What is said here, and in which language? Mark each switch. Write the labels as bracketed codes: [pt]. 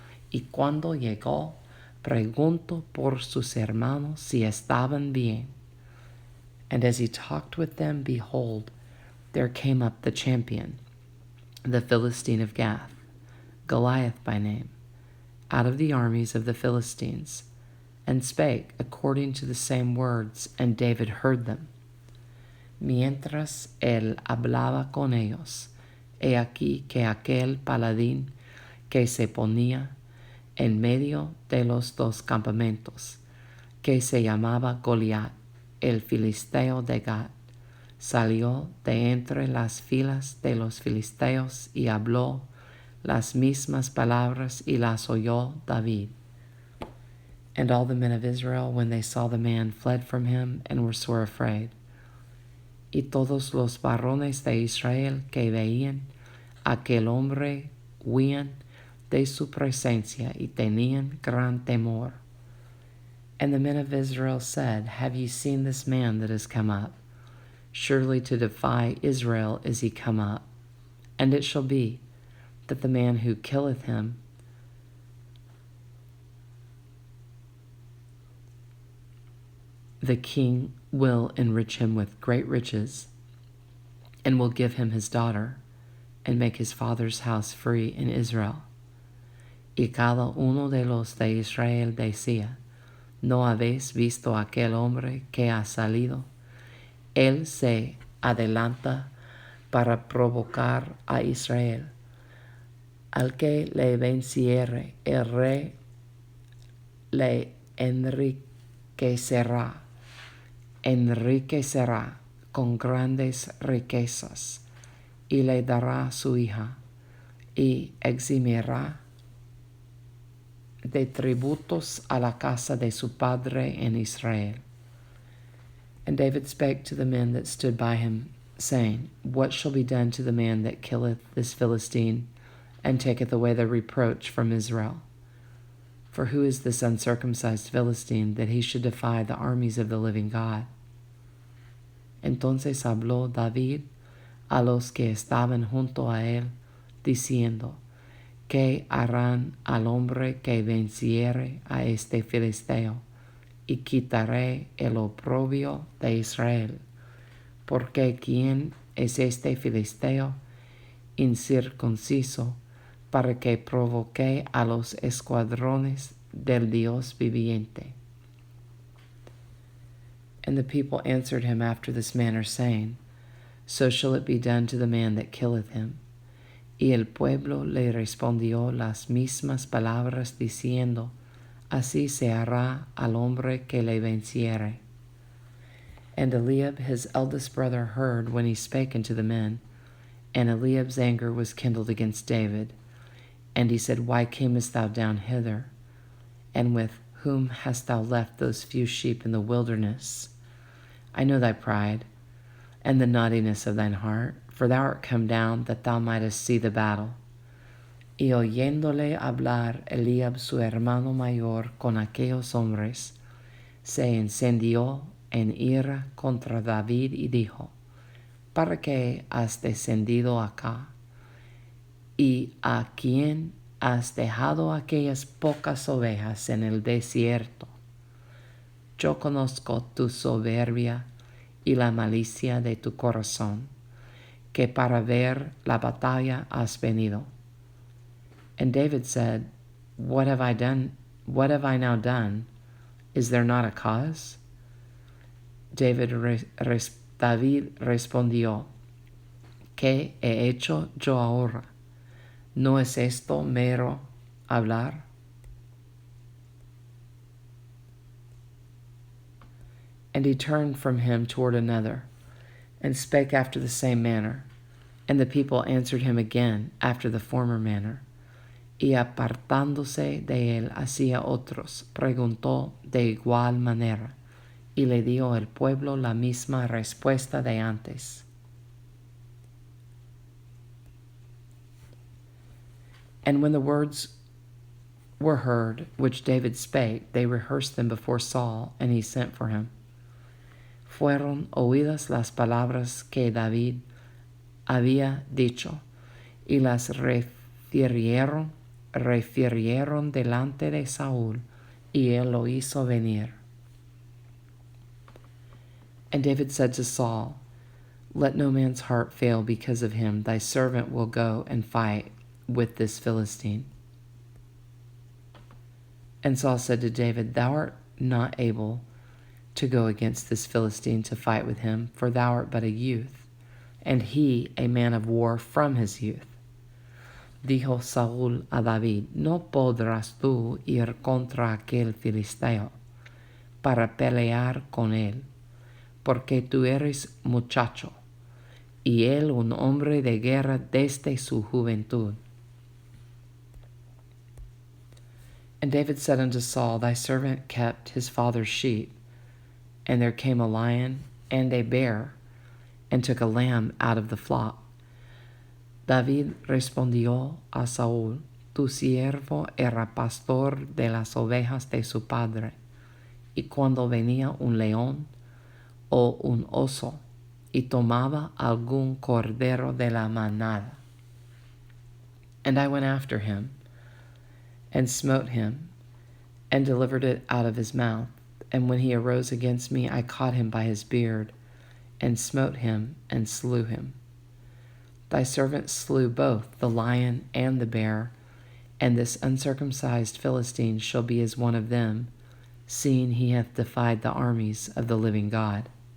[es] Y cuando llegó, preguntó por sus hermanos si estaban bien. [en] And as he talked with them, behold, there came up the champion, the Philistine of Gath, Goliath by name, out of the armies of the Philistines, and spake according to the same words, and David heard them. [es] Mientras él hablaba con ellos, he aquí que aquel paladín que se ponía en medio de los dos campamentos, que se llamaba Goliat, el filisteo de Gat, salió de entre las filas de los filisteos y habló las mismas palabras y las oyó David. [en] And all the men of Israel, when they saw the man, fled from him and were sore afraid. [es] Y todos los varones de Israel que veían aquel hombre huían de su presencia y tenían gran temor. [en] And the men of Israel said, Have ye seen this man that is come up? Surely to defy Israel is he come up. And it shall be that the man who killeth him the king will enrich him with great riches, and will give him his daughter, and make his father's house free in Israel. [es] Y cada uno de los de Israel decía, ¿No habéis visto aquel hombre que ha salido? Él se adelanta para provocar a Israel. Al que le venciere, el rey le enriquecerá con grandes riquezas, y le dará su hija, y eximirá de tributos a la casa de su padre en Israel. [en] And David spake to the men that stood by him, saying, What shall be done to the man that killeth this Philistine, and taketh away the reproach from Israel? For who is this uncircumcised Philistine, that he should defy the armies of the living God? [es] Entonces habló David a los que estaban junto a él, diciendo, ¿Qué harán al hombre que venciere a este filisteo? Y quitaré el oprobio de Israel. Porque ¿quién es este filisteo incircunciso para que provoque a los escuadrones del Dios viviente? [en] And the people answered him after this manner, saying, So shall it be done to the man that killeth him. [es] Y el pueblo le respondió las mismas palabras, diciendo, Así se hará al hombre que le venciere. [en] And Eliab his eldest brother heard when he spake unto the men, and Eliab's anger was kindled against David. And he said, Why camest thou down hither? And with whom hast thou left those few sheep in the wilderness? I know thy pride, and the naughtiness of thine heart, for thou art come down that thou mightest see the battle. [es] Y oyéndole hablar Eliab su hermano mayor con aquellos hombres, se encendió en ira contra David y dijo, ¿Para qué has descendido acá? ¿Y a quién has dejado aquellas pocas ovejas en el desierto? Yo conozco tu soberbia y la malicia de tu corazón, que para ver la batalla has venido. [en] And David said, What have I done? What have I now done? Is there not a cause? [es] David respondió, ¿Qué he hecho yo ahora? ¿No es esto mero hablar? [en] And he turned from him toward another, and spake after the same manner. And the people answered him again after the former manner. [es] Y apartándose de él hacia otros, preguntó de igual manera, y le dio el pueblo la misma respuesta de antes. [en] And when the words were heard which David spake, they rehearsed them before Saul, and he sent for him. [es] Fueron oídas las palabras que David había dicho, y las refirieron delante de Saúl, y él lo hizo venir. [en] And David said to Saul, Let no man's heart fail because of him. Thy servant will go and fight with this Philistine. And Saul said to David, Thou art not able to go against this Philistine to fight with him, for thou art but a youth, and he a man of war from his youth. [es] Dijo Saúl a David, No podrás tú ir contra aquel filisteo para pelear con él, porque tú eres muchacho, y él un hombre de guerra desde su juventud. [en] And David said unto Saul, Thy servant kept his father's sheep, and there came a lion and a bear, and took a lamb out of the flock. [es] David respondió a Saúl, Tu siervo era pastor de las ovejas de su padre, y cuando venía un león o un oso, y tomaba algún cordero de la manada. [en] And I went after him, and smote him, and delivered it out of his mouth. And when he arose against me, I caught him by his beard, and smote him, and slew him. Thy servant slew both the lion and the bear, and this uncircumcised Philistine shall be as one of them, seeing he hath defied the armies of the living God.